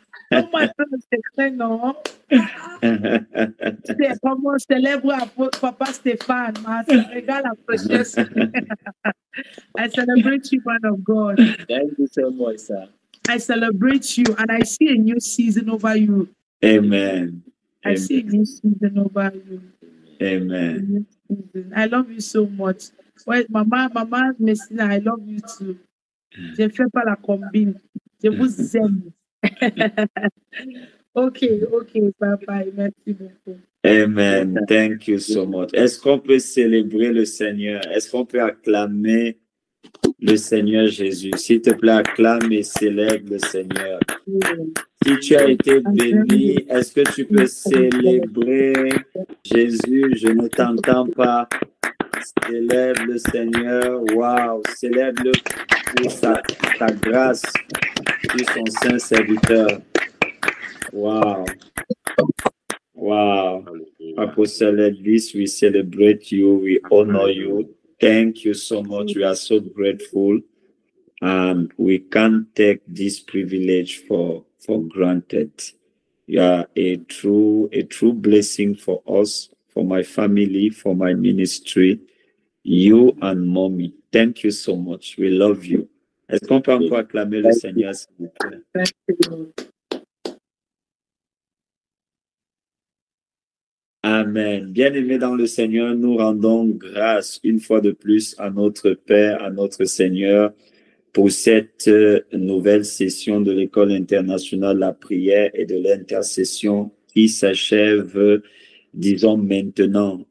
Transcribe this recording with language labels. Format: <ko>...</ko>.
<fr>Comment un peu le secret, non? C'est comment on célèbre Papa Stéphane, ma, ça régale la fraîchesse.</fr> <en>I celebrate you, man of God. Thank you so much, sir. I celebrate you and I see a new season over you. Amen. I see a new season over you. Amen. I love you so much. Ouais, maman Messina, I love you too.</en> <fr>Je fais pas la combine. Je vous aime. Ok, bye bye. Merci beaucoup.</fr> <en>Amen. Thank you so much.</en> <fr>Est-ce qu'on peut célébrer le Seigneur? Est-ce qu'on peut acclamer le Seigneur Jésus? S'il te plaît, acclame et célèbre le Seigneur. Si tu as été béni, est-ce que tu peux célébrer Jésus? Je ne t'entends pas. Célèbre le Seigneur. Wow. Célèbre-le pour sa grâce sur son saint serviteur. Wow. Wow.</fr> <en>Apostle Edvis, we celebrate you. We honor you. Thank you so much. We are so grateful. And we can't take this privilege for granted. You are a true blessing for us, for my family, for my ministry. You and mommy. Thank you so much. We love you.</en> <fr>Est-ce qu'on peut encore acclamer le Seigneur, s'il vous plaît?</fr> <en>Thank you. Amen.</en> <fr>Bien-aimés dans le Seigneur, nous rendons grâce une fois de plus à notre Père, à notre Seigneur, pour cette nouvelle session de l'École internationale de la prière et de l'intercession qui s'achève, disons maintenant.</fr>